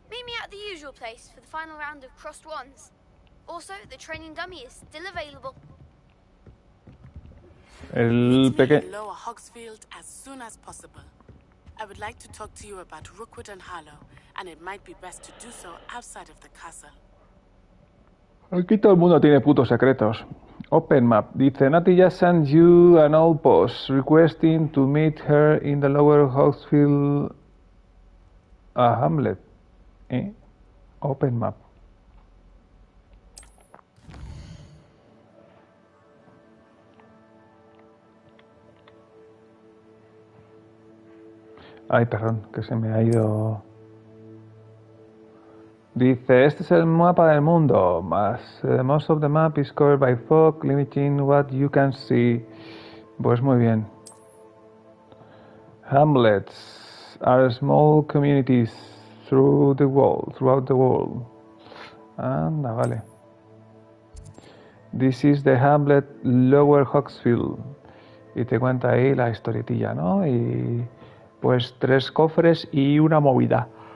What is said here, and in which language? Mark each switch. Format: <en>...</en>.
<en>Meet me at the usual place for the final round of crossed wands. Also, the training dummy is still available.</en> <es>El pequeño.</es> <en>Lower Hogsfield as soon as possible. I would like to talk to you about Rookwood and Harlow, and it might be best to do so outside of the castle.</en> <es>Aquí todo el mundo tiene putos secretos.</es> <en>Open map. Dice, Natty just sent you an old post requesting to meet her in the lower Hogsfield Hamlet. Open map.</en> <es>Ay, perdón, que se me ha ido. Dice, este es el mapa del mundo.</es> <en>Most of the map is covered by fog, limiting what you can see.</en> <es>Pues muy bien.</es> <en>Hamlets are small communities throughout the world.</en> <es>Anda, vale.</es> <en>This is the Hamlet Lower Hogsfield.</en> <es>Y te cuenta ahí la historietilla, ¿no? Y pues 3 cofres y una movida.</es>